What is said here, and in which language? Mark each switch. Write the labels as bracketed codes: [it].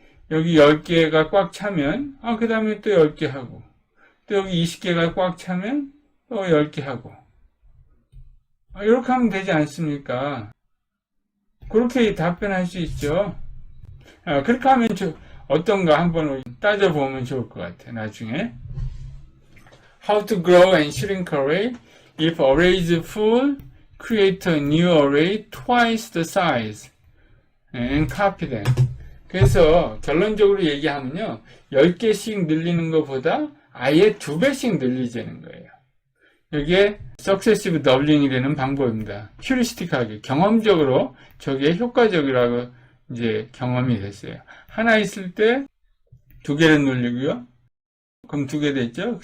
[ko] 여기 10개가 꽉 차면 그 다음에 또 10개 하고 또 여기 20개가 꽉 차면 또 10개 하고 이렇게 하면 되지 않습니까? 그렇게 답변할 수 있죠. 그렇게 하면 어떤가 한번 따져보면 좋을 것 같아요. 나중에 [en] How to grow and shrink array. If array is full, create a new array twice the size and copy them. [ko] 그래서 결론적으로 얘기하면요, 10개씩 늘리는 것보다 아예 2배씩 늘리자는 거예요. 이게 석세시브 더블링이 되는 방법입니다. 휴리스틱하게, 경험적으로 저게 효과적이라고 이제 경험이 됐어요. 하나 있을 때 2개를 늘리고요. 그럼 2개 됐죠?